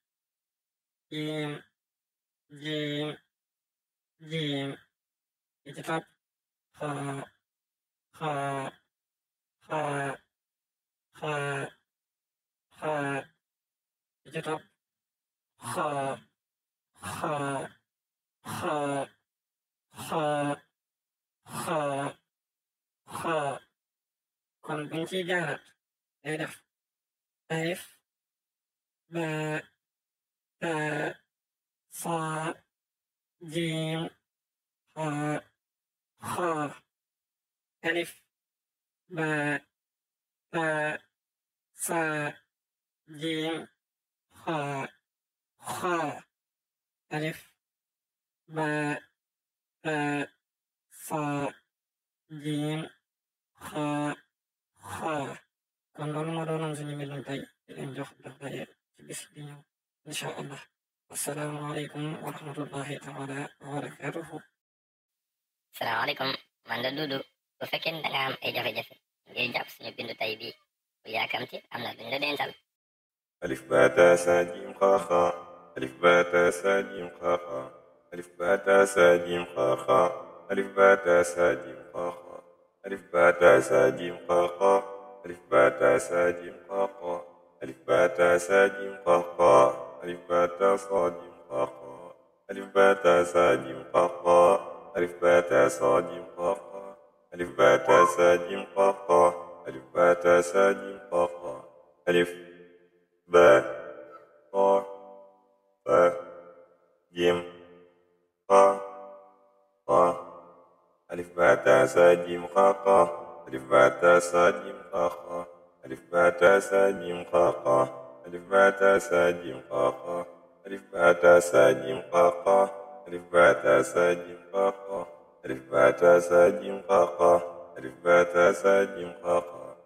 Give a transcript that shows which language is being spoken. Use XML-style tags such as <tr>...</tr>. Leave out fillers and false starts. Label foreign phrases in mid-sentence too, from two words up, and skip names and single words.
<ar>جيم جيم جيم</ar> <wo>bi ci topp</wo> <ar>خا خا خا خا خا</ar> <wo>bi ci topp</wo> <ar>خا خا خا خا خا خا.</ar> <wo>Kon buñ ciy jàngat day def</wo> <ar>ألف با با سا جيم خا خا. ألف با با سا جيم خا خا. ألف با با سا جيم خا خا.</ar> <wo>Kon loolu moo doonoon suñu mbindum tey di leen jox dox daje ci bis bi ñëw</wo> <ar>إن شاء الله. السلام عليكم و رحمة الله تعالى و بركاته.</ar> <wo>Salaamaaleykum man la Dudu bu fekkee da nga am ay jafe-jafe ngir jàpp suñu bindu tay bi bu yaakamti am na duñ la dental.</wo> <ar>ألف باء تاء سا جيم خا خا ألف باء تاء سا جيم خا خا ألف باء تاء سا جيم خا خا ألف باء تاء سا جيم خا خا ألف باء تاء سا جيم خا خا ألف باء تاء سا جيم خا خا ألف باء تاء سا جيم خا خا ألف باء تاء صا جيم خا خا ألف باء تاء سا جيم خا خا ألف باء تاء صا جيم خا خا ألف باء تاء سا جيم خا خا ألف باء تاء سا جيم خا خا ألف با با با جيم خا خا ألف با تا سا جيم خا خا ألف با تا سا جيم خا خا ألف با تا سا جيم خا خا ألف با تا سا جيم خا خا ألف با تا سا جيم خا خا ألف با تا سا جيم خا خا ألف با تا سا جيم خا خا ألف با تا سا جيم خا خا</ar>